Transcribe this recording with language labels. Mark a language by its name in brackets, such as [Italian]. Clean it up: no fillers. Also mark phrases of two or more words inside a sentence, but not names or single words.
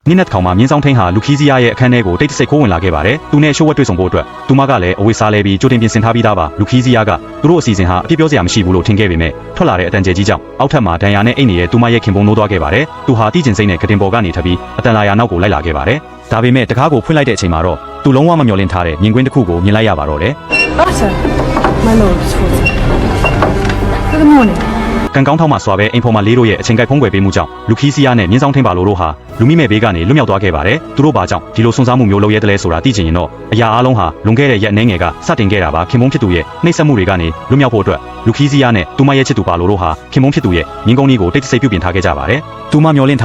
[Burmese] နင်းနဲ့ခေါင်မှာမြင်းဆောင်ထင်းဟာလူခီးစီးယားရဲ့အခန်းထဲကိုတိတ်တဆိတ်ခိုးဝင်လာခဲ့ပါတယ်။သူနဲ့ရှိုးဝက်တွေ့ဆုံဖို့အတွက်သူမကလည်းအဝေးစားလဲပြီးကြိုတင်ပြင်ဆင်ထားပြီးသားပါ။လူခီးစီးယားကသူတို့အစီအစဉ်ဟာအပြစ်ပြောစရာမရှိဘူးလို့ထင်ခဲ့ပေမဲ့ထွက်လာတဲ့အတန်ကျဲကြီးကြောင့်အောက်ထပ်မှာဒဏ်ရာနဲ့အိတ်နေတဲ့သူမရဲ့ခင်ပွန်းနိုးသွားခဲ့ပါတယ်။သူဟာတီးကျင်စိတ်နဲ့ကတင်ပေါ်ကနေထပ်ပြီးအတန်လာရာနောက်ကိုလိုက်လာခဲ့ပါတယ်။ဒါပေမဲ့တကားကိုဖွင့်လိုက်တဲ့အချိန်မှာတော့သူလုံးဝမမျှော်လင့်ထားတဲ့မြင်ကွင်းတစ်ခုကိုမြင်လိုက်ရပါတော့တယ်။ [English] Butter, my lord. Good morning. [Burmese] ကန်ကောင်းထောက်မှစွာပဲအိမ်ဖော်မလေးတို့ရဲ့အချိန်ကိုက်ဖုံးကွယ်ပေးမှုကြောင့်လူခီးစီးယားနဲ့မြင်းဆောင်ထင်းပါလို့တို့ဟာလူမိမဲ့ဘေးကနေလွတ်မြောက်သွားခဲ့ပါတယ်။သူတို့ဘာကြောင့်ဒီလိုဆွန်စားမှုမျိုးလုပ်ရဲတယ်လဲဆိုတာသိချင်ရင်တော့အရာအလုံးဟာလွန်ခဲ့တဲ့ရက်အနည်းငယ်ကစတင်ခဲ့တာပါခင်မုန်းဖြစ်သူရဲ့နှိပ်စက်မှုတွေကနေလွတ်မြောက်ဖို့အတွက်လူခီးစီးယားနဲ့သူမရဲ့ချစ်သူပါလို့တို့ဟာခင်မုန်းဖြစ်သူရဲ့မြင်းကုန်းကြီးကိုတိတ်တဆိတ်ပြုပြင်ထားခဲ့ကြပါတယ်။သူမမျောလင့်ထား